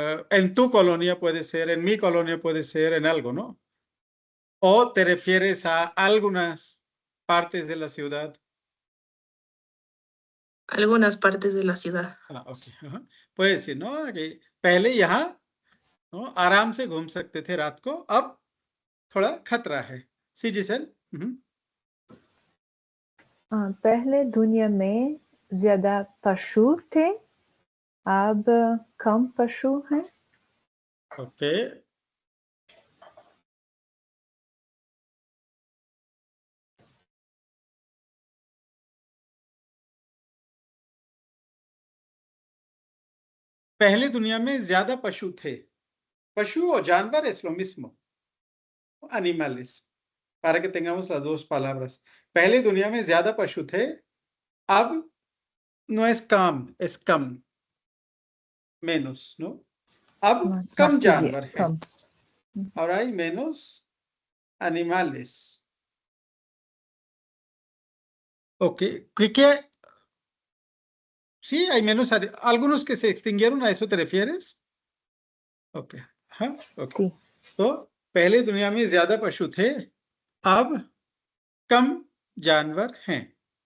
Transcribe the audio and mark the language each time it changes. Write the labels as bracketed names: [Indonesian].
[Spanish] En tu colonia puede ser, en mi colonia puede ser, en algo, ¿no? O te refieres a algunas partes de la ciudad. Algunas partes de la ciudad. Okay. Puede decir, ¿no? [Hindi] कि पहले यहाँ आराम से घूम सकते थे रात को, अब थोड़ा खतरा है. जी सर. पहले दुनिया में ज्यादा पशु थे, अब कम पशु हैं. [English] Okay. [Hindi] पहले दुनिया में ज्यादा पशु थे. [Spanish] Pashú o जानवर es lo mismo. Animales. Para que tengamos las dos palabras. [Hindi] पहले दुनिया में ज्यादा पशु थे, अब [Spanish] no es [Hindi] कम, es कम. [Spanish] Menos, ¿no? [Hindi] अब कम जानवर हैं. [Spanish] Ahora hay menos animales. [English] Ok. [Spanish] Sí, hay menos, algunos que se extinguieron, ¿a eso te refieres? [English] Ok, [Hindi] हाँ, [English] ok. [Spanish] Sí. [Hindi] तो पहले दुनिया में ज्यादा पशु थे, अब कम जानवर हैं.